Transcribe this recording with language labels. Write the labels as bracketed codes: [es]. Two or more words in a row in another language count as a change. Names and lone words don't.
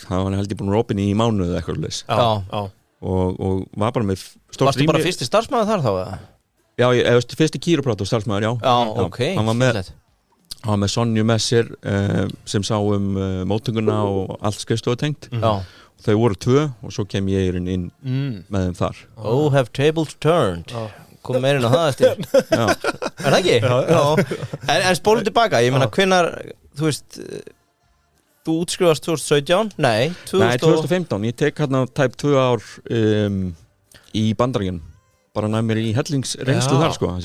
[is] Það var hann held ég búinn að opna í mánuð eða eitthvað leis. Og var bara með stórt rými. Varstu bara fyrsti starfsmaður þar þá, eða? Já, ég veist, fyrsti Kírópraktor starfsmaður, já. Já, ok. Hann var með Sonju með sér sem sá móttökuna og allt skrifstofutengt. Þau voru 2 og svo kem ég inn með þeim þar. [en] Oh, have tables turned. [is] Kom meirinn á það eftir. Er það ekki? Já. En spólum tilbaka, ég meina hvenær, þú veist, þú útskrifast 2017? Nei, 2015. Ég tek hérna tæp 2 ár í Bandaríkjunum. Bara næ mér í hellingsreynslu þar, sko.